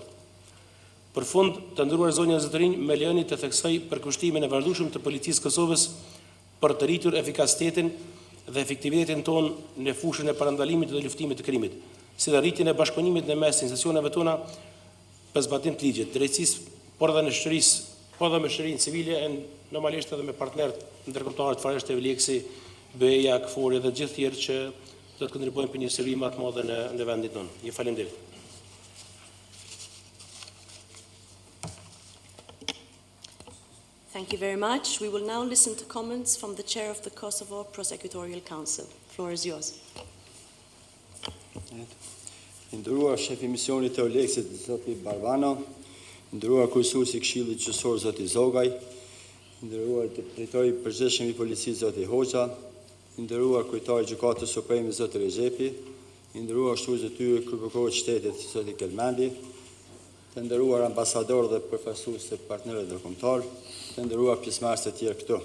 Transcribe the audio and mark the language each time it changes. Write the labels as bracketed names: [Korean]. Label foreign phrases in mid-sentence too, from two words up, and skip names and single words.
[Albanian] Për fund, të nderuar zonja zotërinj, më lejoni të theksoj përkushtimin e vazhdueshëm të policisë Kosovës për të rritur efikasitetin dhe efektivitetin ton në fushën e parandalimit dhe luftimit të krimit, si dhe rritjen e bashkëpunimit në mes institucioneve tona për zbatim të ligjit, drejtësisë, por dhe në shoqërisë, por dhe me shoqërinë civile, e normalisht edhe me partnerët ndërkombëtar të farësht e EULEX-i, BE-ja, KFOR-i dhe gjithë tjerë që do të kontribuojnë për një seri më të madhe në vendin tonë. Ju faleminderit. [English] Thank you very much. We will now listen to comments from the chair of the Kosovo Prosecutorial Council. The floor is yours. [Albanian] Nderuar shefi misionit të EULEX-it zoti Barbano, nderuar kryesuesi i Këshillit Gjyqësor zoti Zogaj, nderuar drejtori i përgjithshëm i policisë zoti Hoxha, nderuar kryetari i Gjykatës Supreme zoti Rexhepi, nderuar shtrues të tyre kryeprokuror të shtetit zoti Gazmendi, të nderuar ambasador dhe përfaqësues të partnerëve ndërkombëtar, të nderuar pjesëmarrës të tjerë këtu.